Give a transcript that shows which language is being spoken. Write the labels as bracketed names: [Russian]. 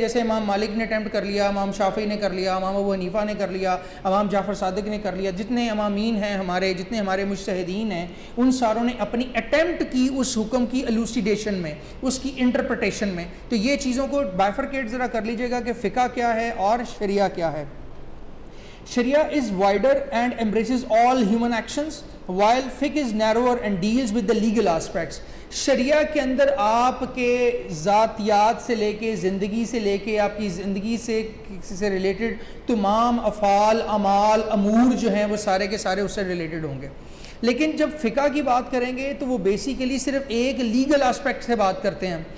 [Urdu] جیسے امام مالک نے اٹیمپٹ کر لیا, امام شافعی نے کر لیا, امام ابو حنیفہ نے کر لیا, امام جعفر صادق نے کر لیا, جتنے امامین ہیں ہمارے, جتنے ہمارے مجتہدین ہیں, ان ساروں نے اپنی اٹیمپٹ کی اس حکم کی ایلوسیڈیشن میں, اس کی انٹرپریٹیشن میں. تو یہ چیزوں کو بائفرکیٹ ذرا کر لیجئے گا کہ فقہ کیا ہے اور شریعہ کیا ہے. [English] Sharia is wider and embraces all human actions, while fiqh is narrower and deals with the legal aspects. [Urdu] شریعہ کے اندر آپ کے ذاتیات سے لے کے, زندگی سے لے کے, آپ کی زندگی سے ریلیٹڈ تمام افعال, اعمال, امور جو ہیں وہ سارے کے سارے اس سے ریلیٹڈ ہوں گے. لیکن جب فقہ کی بات کریں گے تو وہ بیسیکلی صرف ایک لیگل آسپیکٹ سے بات کرتے ہیں.